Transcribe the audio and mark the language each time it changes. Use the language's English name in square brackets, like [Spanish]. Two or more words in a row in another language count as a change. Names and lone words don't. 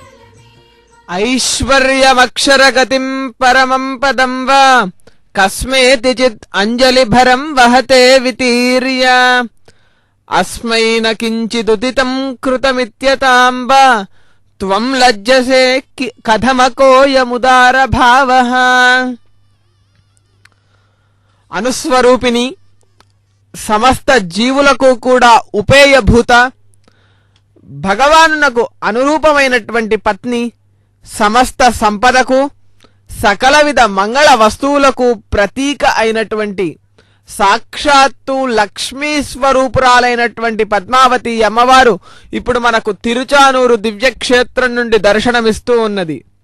[Sanskrit] ऐश्वर्यमक्षरगतिं परमं पदं वा कस्मेतिचित् अंजलिभरं वहते वितीर्य अस्मै न किञ्चिदुदितं कृतमित्यतां वा त्वं लज्जसे कथमकोऽयमुदार भावः [Telugu] అనుస్వరూపిణి సమస్త జీవులకు కూడా ఉపేయభూత భగవానునకు అనురూపమైనటువంటి పత్ని సమస్త సంపదకు సకల విధ మంగళ వస్తువులకు ప్రతీక అయినటువంటి సాక్షాత్తు లక్ష్మీ స్వరూపురాలైనటువంటి పద్మావతి అమ్మవారు ఇప్పుడు మనకు తిరుచానూరు దివ్యక్షేత్రం నుండి దర్శనమిస్తూ ఉన్నది.